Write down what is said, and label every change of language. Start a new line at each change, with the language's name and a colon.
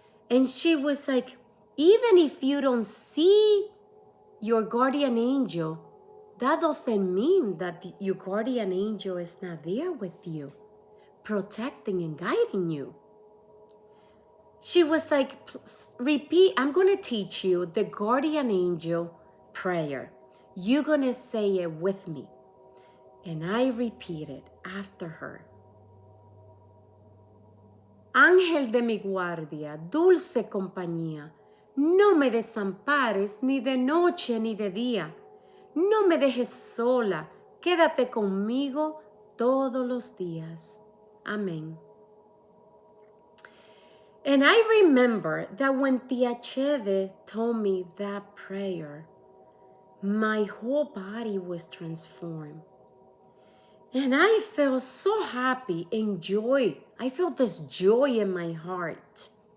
English: And she was like, even if you don't see your guardian angel, that doesn't mean that your guardian angel is not there with you, protecting and guiding you. She was like, repeat, I'm going to teach you the guardian angel prayer. You're going to say it with me. And I repeated after her.
Spanish: Ángel de mi guardia, dulce compañía, no me desampares ni de noche ni de día. No me dejes sola, quédate conmigo todos los días. Amén.
English: And I remember that when Tia Chede told me that prayer, my whole body was transformed. And I felt so happy and joy. I felt this joy in my heart.